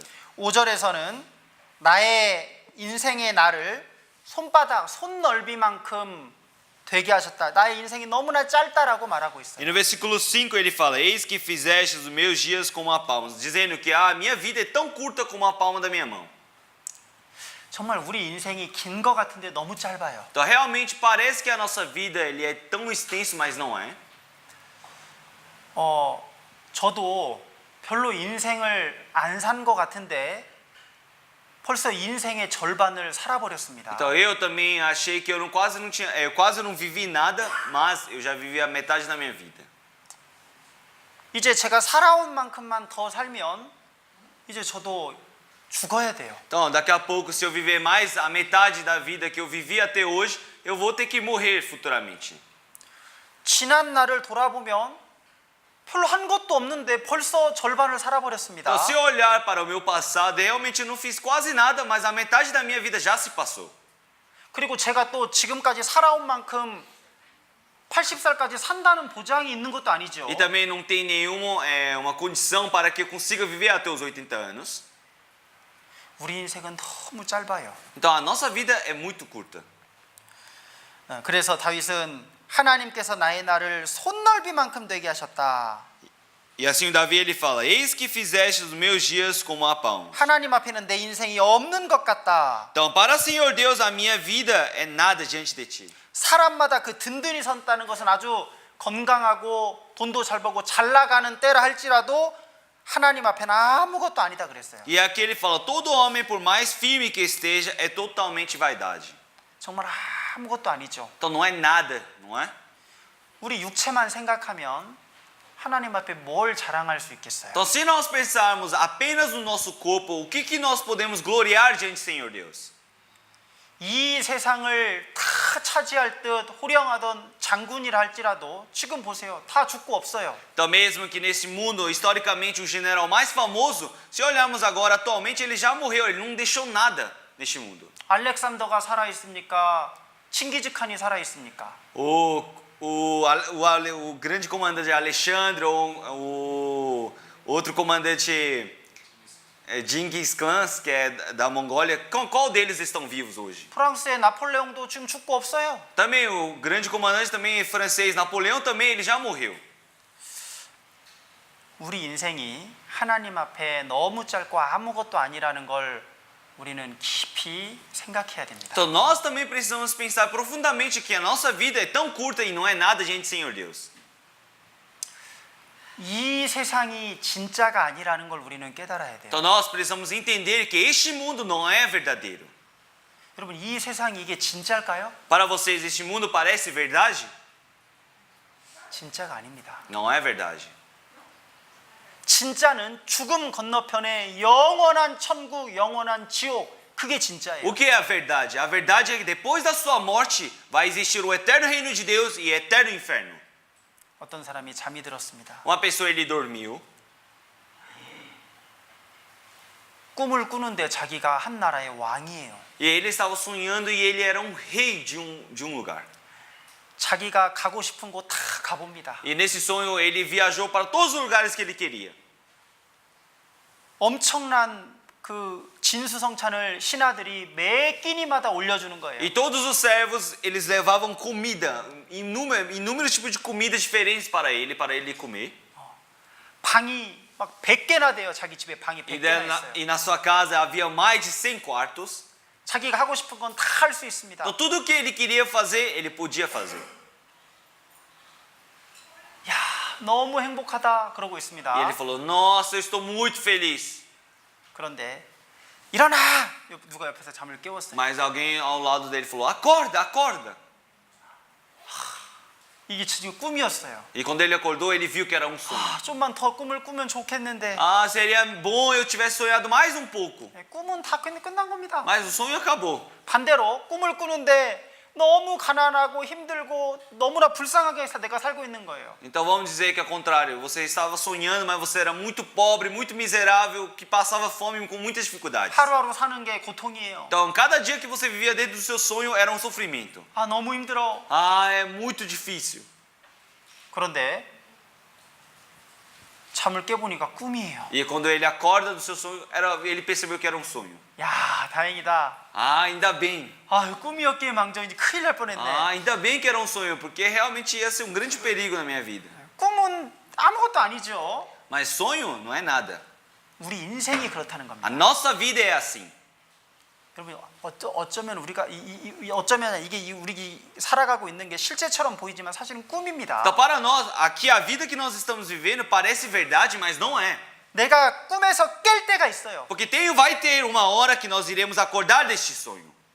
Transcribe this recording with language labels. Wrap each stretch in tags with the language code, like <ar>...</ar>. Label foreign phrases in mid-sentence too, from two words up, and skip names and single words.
<ko>5절에서는 나의 인생의 나를 손 넓이만큼 되게 하셨다. 나의 인생이 너무나 짧다라고 말하고 있어요.</ko> <pt>E no versículo 5 ele fala: Eis que fizestes os meus dias como a palma, dizendo que a minha vida é tão curta como a palma da minha mão.</pt> <ko>정말 우리 인생이 긴 것 같은데 너무 짧아요.</ko> <pt>Então realmente parece que a nossa vida ele é tão extenso, mas não é.</pt> <ko>저도 별로 인생을 안 산 것 같은데 벌써 인생의 절반을 살아버렸습니다.</ko> <pt>Então eu também achei que eu quase não vivi nada, mas eu já vivi a metade da minha vida.</pt> <ko>이제 제가 살아온 만큼만 더 살면 이제 저도 죽어야 돼요.</ko> <pt>Então, daqui a pouco, se eu viver mais a metade da vida que eu vivi até hoje, eu vou ter que morrer futuramente.</pt> <ko>지난 날을 돌아보면 별로 한 것도 없는데 벌써 절반을 살아버렸습니다.</ko> <pt>Então, se eu olhar para o meu passado, realmente eu não fiz quase nada, mas a metade da minha vida já se passou.</pt> <ko>그리고 제가 또 지금까지 살아온 만큼 80살까지 산다는 보장이 있는 것도 아니죠.</ko> <pt>E também não tem nenhuma uma condição para que eu consiga viver até os 80 anos.</pt> <ko>우리 인생은 너무 짧아요.</ko> <pt>Então, a nossa vida é muito curta.</pt> <ko>그래서 다윗은 하나님께서 나의 날을 손넓이만큼 되게 하셨다.</ko> <pt>E assim o Davi ele fala: Eis que fizeste os meus dias como a palma.</pt> <ko>하나님 앞에는 내 인생이 없는 것 같다.</ko> <pt>Então, para o Senhor Deus, a minha vida é nada diante de ti.</pt> <ko>사람마다 그 든든히 섰다는 것은 아주 건강하고 돈도 잘 벌고 잘 나가는 때라 할지라도 하나님 앞에는 아무것도 아니다 그랬어요.</ko> <pt>E aqui ele fala: todo homem, por mais firme que esteja, é totalmente vaidade.</pt> <ko>정말 아무것도 아니죠.</ko> <pt>Então não é nada, não é?</pt> <ko>우리 육체만 생각하면 하나님 앞에 뭘 자랑할 수 있겠어요?</ko> <pt>Então, se nós pensarmos apenas no nosso corpo, o que nós podemos gloriar diante do Senhor Deus?</pt> <ko>이 세상을 다 차지할 듯 호령하던 장군이라 할지라도 지금 보세요. 다 죽고 없어요.</ko> <pt>Então, mesmo que nesse mundo, historicamente, o general mais famoso, se olharmos agora, atualmente, ele já morreu, ele não deixou nada neste mundo.</pt> <ko>알렉산더가 살아 있습니까? 칭기즈칸이 살아 있습니까?</ko> <pt>O grande comandante Alexandre, ou o outro comandante Genghis Khan, que é da Mongólia, qual deles estão vivos hoje?</pt> <ko>프랑스의 나폴레옹도 지금 죽고 없어요.</ko> <pt>Também o grande comandante também francês Napoleão também ele já morreu.</pt> <ko>우리 인생이 하나님 앞에 너무 짧고 아무것도 아니라는 걸 우리는 깊이 생각해야 됩니다.</ko> <pt>Então nós também precisamos pensar profundamente que a nossa vida é tão curta e não é nada diante do Senhor Deus.</pt> <ko>이 세상이 진짜가 아니라는 걸 우리는 깨달아야 돼요.</ko> <pt>Então nós precisamos entender que este mundo não é verdadeiro.</pt> <ko>여러분, 이 세상이 이게 진짜일까요?</ko> <pt>Para vocês este mundo parece verdade?</pt> <ko>진짜가 아닙니다.</ko> <pt>Não é verdade.</pt> <ko>진짜는 죽음 건너편에 영원한 천국, 영원한 지옥, 그게 진짜예요.</ko> <pt>O que é a verdade? A verdade é que depois da sua morte vai existir o eterno reino de Deus e eterno inferno.</pt> <ko>어떤 사람이 잠이 들었습니다.</ko> <pt>Uma pessoa ele dormiu</pt> <ko>꿈을 꾸는데 자기가 한 나라의 왕이에요.</ko> <pt>e ele estava sonhando e ele era um rei de um lugar.</pt> <ko>자기가 가고 싶은 곳 다 가봅니다.</ko> <pt>E nesse sonho ele viajou para todos os lugares que ele queria.</pt> <ko>엄청난 그 진수성찬을 신하들이 매 끼니마다 올려주는 거예요.</ko> <pt>E todos os servos eles levavam comida, inúmeros tipos de comidas diferentes para ele comer.</pt> <ko>방이 막 100개나 돼요. 자기 집에 방이 100개나 있어요.</ko> <pt>E na sua casa havia mais de 100 quartos.</pt> <ko>자기가 하고 싶은 건 다 할 수 있습니다.</ko> <pt>Então tudo o que ele queria fazer, ele podia fazer.</pt> <ko>야, 너무 행복하다 그러고 있습니다.</ko> <pt>E ele falou: "Nossa, eu estou muito feliz."</pt> <ko>그런데 일어나! 누가 옆에서 잠을 깨웠어요.</ko> <pt>Mas alguém ao lado dele falou: "Acorda, acorda."</pt> <ko>이게 지금 꿈이었어요.</ko> <pt>E quando ele acordou, ele viu que era um sonho.</pt> <ko>좀만 더 꿈을 꾸면 좋겠는데</ko> <pt>Seria bom eu tivesse sonhado mais um pouco.</pt> <ko>꿈은 다 끝난 겁니다.</ko> <pt>Mas o sonho acabou.</pt> <ko>반대로 꿈을 꾸는데 너무 가난하고 힘들고 너무나 불쌍하게 해서 내가 살고 있는 거예요.</ko> <pt>Então vamos dizer que ao contrário, você estava sonhando, mas você era muito pobre, muito miserável, que passava fome com muitas dificuldades.</pt> <ko>하루하루 사는 게 고통이에요.</ko> <pt>Então cada dia que você vivia dentro do seu sonho era um sofrimento.</pt> <ko>아, 너무 힘들어.</ko> <pt>É muito difícil.</pt> <ko>그런데 잠을 깨보니까 꿈이에요.</ko> <pt>E quando ele acorda do seu sonho, ele percebeu que era um sonho.</pt> <ko>야, 다행이다.</ko> <pt>Ainda bem.</pt> <ko>아, 꿈이었기에 망정 이제 큰일 날 뻔했네.</ko> <pt>Ainda bem que era um sonho, porque realmente ia ser um grande perigo na minha vida.</pt> <ko>꿈은 아무것도 아니죠.</ko> <pt>Mas sonho não é nada.</pt> <ko>우리 인생이 그렇다는</ko> <pt>A</pt> <ko>겁니다.</ko> <pt>nossa vida é assim.</pt> <ko>여러분, 어쩌면 우리가 어쩌면 이게 우리 살아가고 있는 게 실제처럼 보이지만 사실은 꿈입니다.</ko> <pt>Então para nós, aqui a vida que nós estamos vivendo parece verdade, mas não é.</pt> <ko>내가 꿈에서 깰 때가 있어요.</ko> <pt>Porque vai ter uma hora que nós iremos acordar deste sonho.</pt>